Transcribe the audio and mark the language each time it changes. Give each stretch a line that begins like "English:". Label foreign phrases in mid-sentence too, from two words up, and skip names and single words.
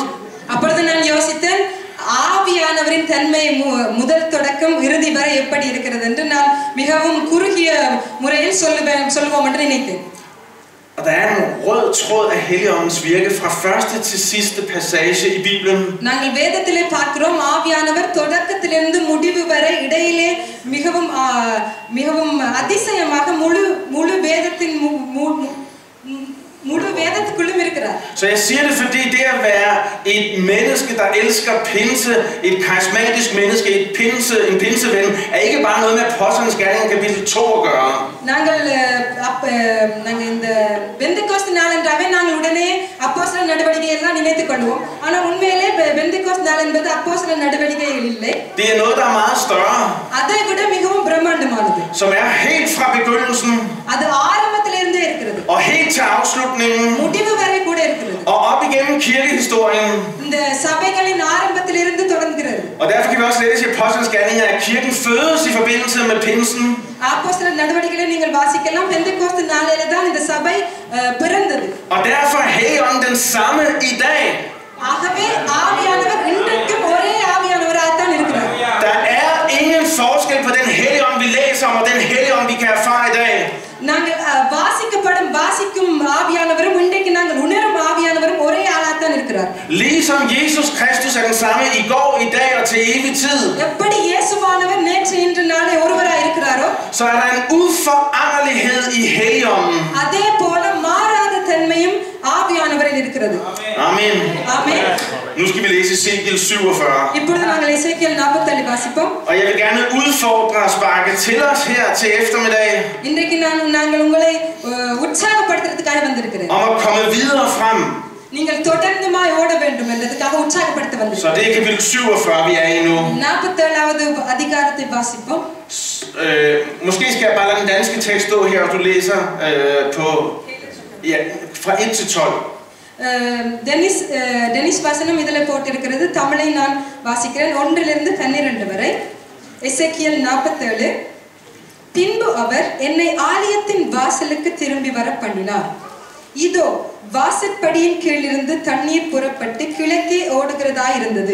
Tamil: அப்பொழுது நான் யோசித்தேன், ஆவியானவரின் தன்மை முதல் தொடக்கம் இறுதி வரை எப்படி இருக்கிறது என்று நான் மிகவும் குறுகிய முறையில் சொல்லுவோம் என்று நினைத்தேன்.
Danish: Og der er en rød tråd af Helligåndens virke fra første til sidste passage i Bibelen.
Tamil: நாங்கள் வேதத்திலே பார்க்கிறோம், ஆவியானவர் தொடக்கத்திலிருந்து முடிவு வரை இடையிலே மிகவும் அதிசயமாக முழு வேதத்தின் முழு வேதத்துக்குள்ளும் இருக்கிறார்.
Danish: Så jeg siger det, fordi det at være et menneske, der elsker pinse, et karismatisk menneske, en pinseven, er ikke bare noget med Apostlenes Gerninger kapitel 2 at gøre.
Tamil: நாங்கள் இந்த பெந்தெகோஸ்து நாள் என்றாவே நாங்கள் உடனே அப்போஸ்தலர் நடவடிக்கை எல்லாம் நினைத்துக் கொள்வோம். ஆனால் உண்மையிலே பெந்தெகோஸ்து நாள் என்பது அப்போஸ்தலர் நடவடிக்கைகள் இல்லை.
Danish: Det er noget, der er meget større.
Tamil: அதை விட மிகவும் பிரம்மாண்டமானது.
Danish: Som er helt fra begyndelsen.
Tamil: அது ஆரம்பத்திலிருந்தே இருக்கிறது.
Danish: Og helt til afslutningen.
Tamil: முடிவு வரை கூட இருக்கிறது.
Danish: Og op igennem kirkehistorien.
Tamil: இந்த சபைகளின் ஆரம்பத்திலிருந்து தொடங்குகிறது.
Danish: Og derfor kan vi også læse i Apostlenes Gerninger, at kirken fødes i forbindelse med pinsen.
Tamil: அப்போஸ்தலர் நடவடிக்கைகளை நீங்கள் வாசிக்கலாம். பெந்தெகோஸ்து நாளிலே தான் இந்த சபை பிறந்தது.
Danish: Og derfor er Helligånden den samme i dag.
Tamil: ஆகவே ஆவியானவர் இன்றைக்கும் ஒரே ஆவியானவராக தான் இருக்கிறார்.
Danish: Der er ingen forskel på den Helligånd vi læser om og den Helligånd vi kan erfare i dag.
Tamil: நாங்கள் வாசிக்கும் ஆவியானவரும் இன்றைக்கு நாங்கள் உணரும் ஆவியானவரும் ஒரே ஆளாத்தான் இருக்கிறார்.
Danish: Ligesom Jesus Kristus er den samme i går, i dag og til evig tid.
Tamil: எப்படி இயேசுவானவர் நேற்று இன்று நாளை ஒருவராய் இருக்கிறாரோ,
Danish: så er der en uforanderlighed i Helligånden.
Tamil: அதே போல மாறாத தன்மையும் ஆவியானவரில் இருக்கிறது.
Danish: Amen. Amen. Nu skal vi læse Ezekiel 47.
Tamil: இப்பொழுது நாங்கள் எசேக்கியேல் 47 வாசிப்போம்.
Danish: Og jeg vil gerne udfordre og sparke til os her til eftermiddag.
Tamil: இன்றைக்கு நாங்கள் உங்களை உற்சாகப்படுத்துறதுக்காக வந்திருக்கிறேன்.
Danish: Om at komme videre frem.
Tamil: நீங்கள் தொடர்ந்துமாய் ஓட வேண்டும் என்றதுக்காக உற்சாகப்படுத்த வந்திருக்கிறேன்.
Danish: Så det er kapitel 47 vi er i nu.
Tamil: 47வது அதிகாரத்தை வாசிப்போம்.
Danish: Måske skal jeg bare lade den danske tekst stå her, og du læser på fra 1 til 12.
Tamil: டெனிஸ் வசனம் இதில் போட்டிருக்கிறது. தமிழை நான் வாசிக்கிறேன். 1 to 12 வரை. எசேக்கியேல் 47. பின்பு அவர் என்னை ஆலயத்தின் வாசலுக்கு திரும்பி வர பண்ணினார். இதோ வாசற்படியின் கீழிருந்து தண்ணீர் புறப்பட்டு கிழக்கே ஓடுகிறதா இருந்தது.